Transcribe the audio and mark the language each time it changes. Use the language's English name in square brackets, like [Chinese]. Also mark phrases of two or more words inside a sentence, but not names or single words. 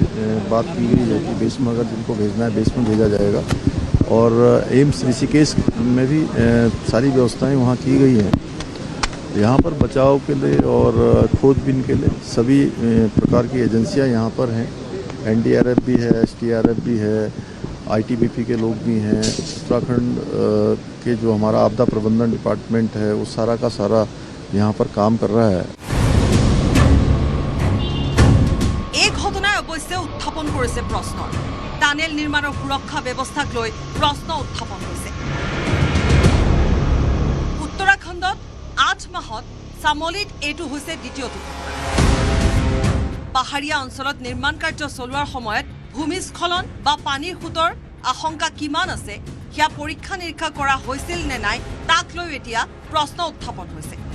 [Hindi] बात की गई है कि बेस में अगर जिनको भेजना है बेस में भेजा जाएगा और एम्स ऋषिकेश में भी सारी व्यवस्थाएं वहाँ की गई हैं यहाँ पर बचाव के लिए और खोजबीन के लिए सभी प्रकार की एजेंसियाँ यहाँ पर हैं NDRF भी है SDRF भी है ITBP के लोग भी हैं उत्तराखंड के जो हमारा आपदा प्रबंधन डिपार्टमेंट है वो सारा का सारा यहाँ पर काम कर रहा है [Assamese] উত্থাপন কৰিছে প্ৰশ্ন টানেল নিৰ্মাণৰ সুৰক্ষা ব্যৱস্থাক লৈ প্ৰশ্ন উত্থাপন হৈছে উত্তৰাখণ্ডত 8 মাহত চামোলীত এটো হৈছে দ্বিতীয়টো পাহাৰীয়া অঞ্চলত নিৰ্মাণ কাৰ্য চলোৱাৰ সময়ত ভূমিস্খলন বা পানীৰ খুঁটৰ আশংকা কিমান আছে হিয়া পৰীক্ষা নিৰীক্ষা কৰা হৈছিল নে নাই তাক লৈ এতিয়া প্ৰশ্ন উত্থাপন হৈছে